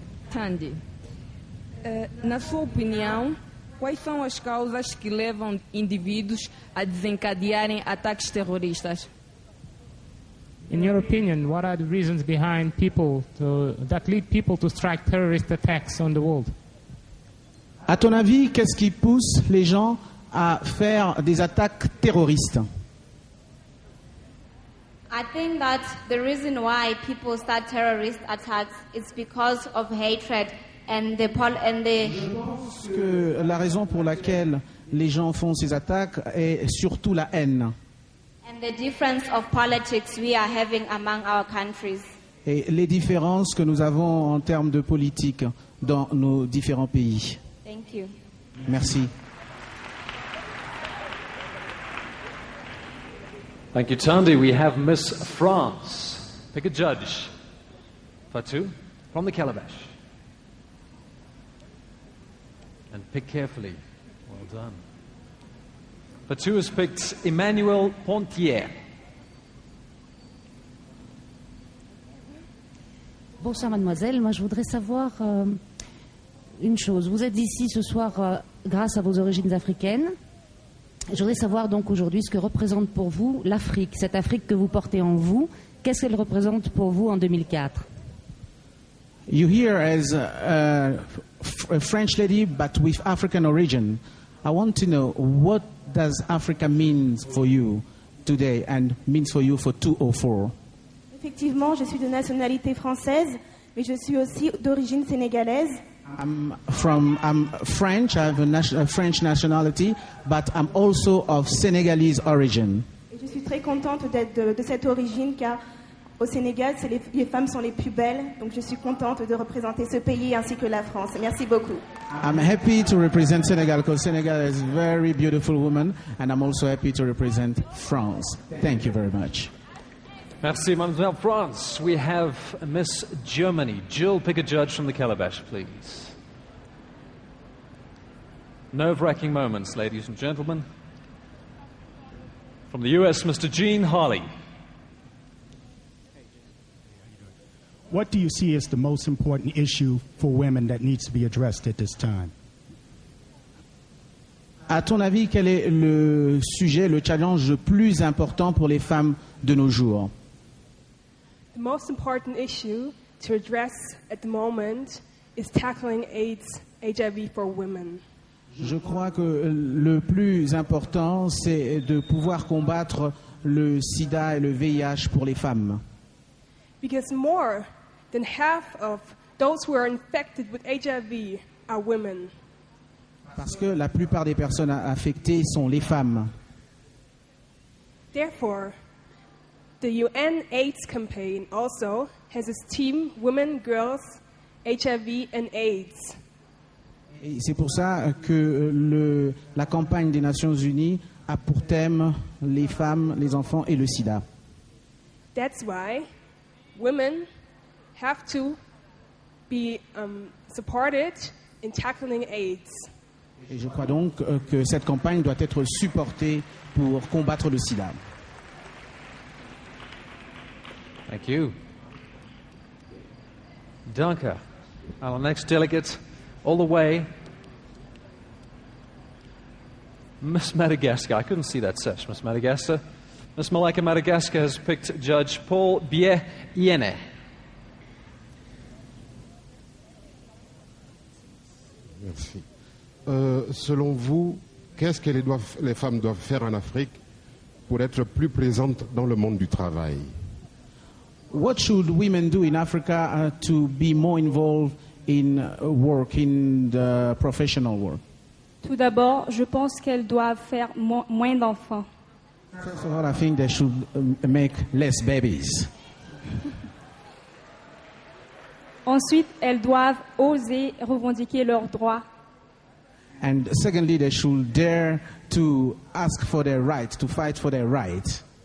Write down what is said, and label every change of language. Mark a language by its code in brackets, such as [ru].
[pt] Thandi, na sua opinião, quais são as causas que levam indivíduos a desencadearem ataques terroristas? [en] In your opinion, what are the reasons behind that lead people to strike terrorist attacks on the world? [fr] À ton avis, qu'est-ce qui pousse les gens à faire des attaques terroristes? [en] I think that the reason why people start terrorist attacks is because of hatred and the. [fr] Je pense que la raison pour laquelle les gens font ces attaques est surtout la haine. [en] And the difference of politics we are having among our countries. [fr] Et les différences que nous avons en termes de politique dans nos différents pays. [en] Thank you. [fr] Merci. [en] Thank you, Thandi. We have Miss France. Pick a judge. Fatou, from the calabash. And pick carefully. Well done. Fatou has picked Emmanuel Pontier. [fr] Bonsoir mademoiselle, moi je voudrais savoir une chose. Vous êtes ici ce soir grâce à vos origines africaines. Je voudrais savoir donc aujourd'hui ce que représente pour vous l'Afrique, cette Afrique que vous portez en vous. Qu'est-ce qu'elle représente pour vous en 2004? [en] You here as a French lady but with African origin. I want to know, what does Africa mean for you today and means for you for 2004? [fr] Effectivement, je suis de nationalité française, mais je suis aussi d'origine sénégalaise. [en] I'm French, I have a French nationality, but I'm also of Senegalese origin. [fr] Et je suis très contente d'être de cette origine car au Sénégal, les femmes sont les plus belles, donc je suis contente de représenter ce pays ainsi que la France. Merci beaucoup. [en] I'm happy to represent Senegal because Senegal is a very beautiful woman, and I'm also happy to represent France. Thank you very much. [fr] Merci, Mademoiselle [en] France. We have Miss Germany. Jill, pick a judge from the calabash, please. Nerve-wracking moments, ladies and gentlemen. From the US, Mr. Gene Harley. What do you see as the most important issue for women that needs to be addressed at this time? [fr] À ton avis, quel est le sujet, le challenge le plus important pour les femmes de nos jours? [en] The most important issue to address at the moment is tackling AIDS, HIV for women. [fr] Je crois que le plus important, c'est de pouvoir combattre le sida et le VIH pour les femmes. [en] Because more than half of those who are infected with HIV are women. [fr] Parce que la plupart des personnes affectées sont les femmes. [en] Therefore, the UN AIDS campaign also has its team Women, Girls, HIV and AIDS. [fr] Et c'est pour ça que la campagne des Nations Unies a pour thème les femmes, les enfants et le sida. [en] That's why women have to be supported in tackling AIDS. [fr] Et je crois donc que cette campagne doit être supportée pour combattre le sida. [en] Thank you. [de] Danke. [en] Our next delegate, all the way, Miss Madagascar. I couldn't see that sesh, Miss Madagascar. Miss Malaika Madagascar has picked Judge Paul Bié-Yene. [fr] Merci. Selon vous, qu'est-ce que les femmes doivent faire en Afrique pour être plus présentes dans le monde du travail? [en] What should women do in Africa to be more involved in work, in the professional work? [fr] Tout d'abord, je pense qu'elles doivent faire moins d'enfants. [en] First of all, I think they should make less babies. [fr] Ensuite, elles doivent oser revendiquer leurs droits. [en] And secondly, they should dare to ask for their rights, to fight for their rights.